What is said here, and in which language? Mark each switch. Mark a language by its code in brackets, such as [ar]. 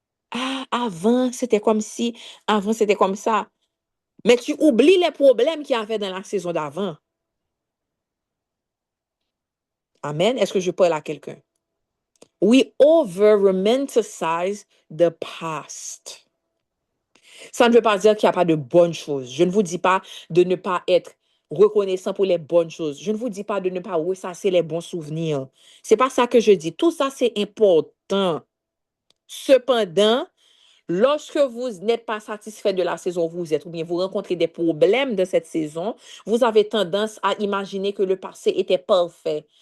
[fr] Ah, avant, c'était comme ça. Mais tu oublies les problèmes qu'il y avait dans la saison d'avant. Amen. Est-ce que je parle à quelqu'un? [en] We over romanticize the past. [fr] Ça ne veut pas dire qu'il n'y a pas de bonnes choses. Je ne vous dis pas de ne pas être reconnaissant pour les bonnes choses. Je ne vous dis pas de ne pas ressasser les bons souvenirs. C'est pas ça que je dis. Tout ça, c'est important. Cependant, lorsque vous n'êtes pas satisfait de la saison où vous êtes, ou bien vous rencontrez des problèmes de cette saison, vous avez tendance à imaginer que le passé était parfait.